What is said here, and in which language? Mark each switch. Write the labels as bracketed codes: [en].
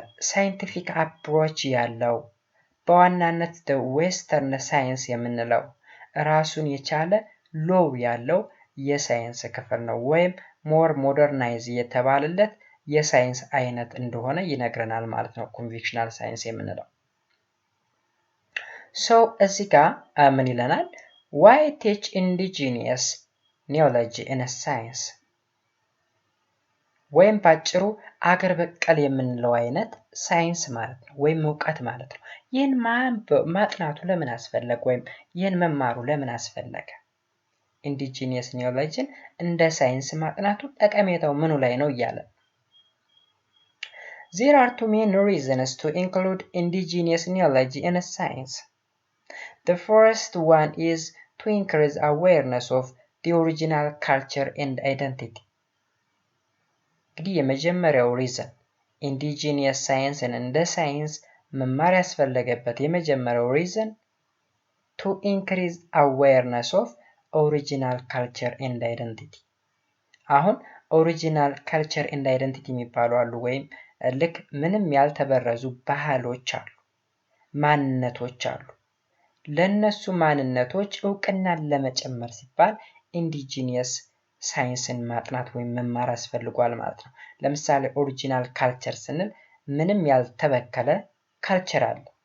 [am] scientific approach ያለው በዋናነት [en] the western science [am] የምንለው ራሱን የቻለ ሎው ያለው የሳይንስ ክፍል ነው ወይም [en] more modernized [am] የተባለለት የሳይንስ አይነት እንደሆነ ይነግረናል ማለት ነው conventional science የምንለው So እዚህ ጋር ምን ይለናል? [en] Why teach indigenous knowledge in a science? [am] ወይም ባጭሩ አገር በቀል የምንለው አይነት ሳይንስ ማለት ነው ወይም እውቀት ማለት ነው። ይህን ማጥናቱ ለምን አስፈለገ ወይም ይህን መማሩ ለምን አስፈለገ? ኢንዲጂኒየስ ኒዮሎጂን እንደ ሳይንስ ማጥናቱ ጠቀሜታው ምኑ ላይ ነው እያለ [en] There are two main reasons to include indigenous knowledge in a science. The first one is to increase awareness of the original culture and identity. [am] እንግዲህ የመጀመሪያው ሪዝን ኢንዲጂኒየስ ሳይንስን እንደ ሳይንስ መማር ያስፈለገበት የመጀመሪያው ሪዝን [en] to increase awareness of original culture and identity. [am] አሁን ኦሪጂናል ካልቸር ኤንድ አይደንቲቲ የሚባሉ አሉ ወይም ልክ ምንም ያልተበረዙ ባህሎች አሉ፣ ማንነቶች አሉ። ለነሱ ማንነቶች እውቅናን ለመጨመር ሲባል ኢንዲጂኒየስ ሳይንስን ማጥናት ወይም መማር ያስፈልጓል ማለት ነው። ለምሳሌ ኦሪጂናል ካልቸር ስንል ምንም ያልተበከለ ካልቸር አለ።